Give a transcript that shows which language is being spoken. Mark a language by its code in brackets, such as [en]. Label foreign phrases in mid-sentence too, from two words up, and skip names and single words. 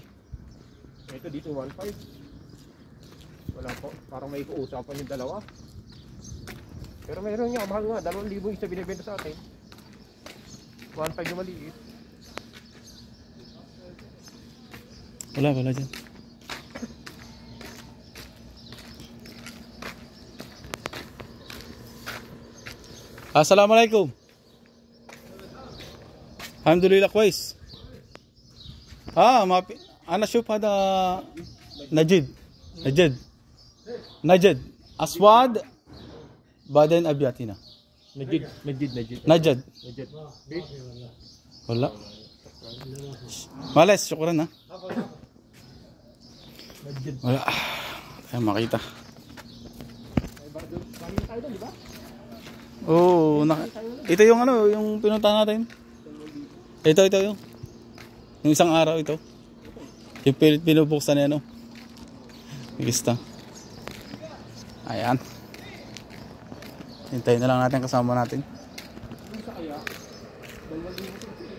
[tl] Ito dito 1.5. Wala po. Parang may uusapan yung dalawa. Pero mayroon nga, mahal nga. 2,000 isa binibenta sa atin. 1.5 yung maliit. wala dyan [ar] السلام عليكم الحمد لله كويس ما في أنا أشوف هذا نجد أسود بعدين أبيض هنا Najid. نجد ولا معلش شكرا ها [tl] wala ay makita oh ito yung ano yung pinunta natin ito yung isang araw ito yung pinubuksan niya ano lista ayan hintayin na lang natin kasama natin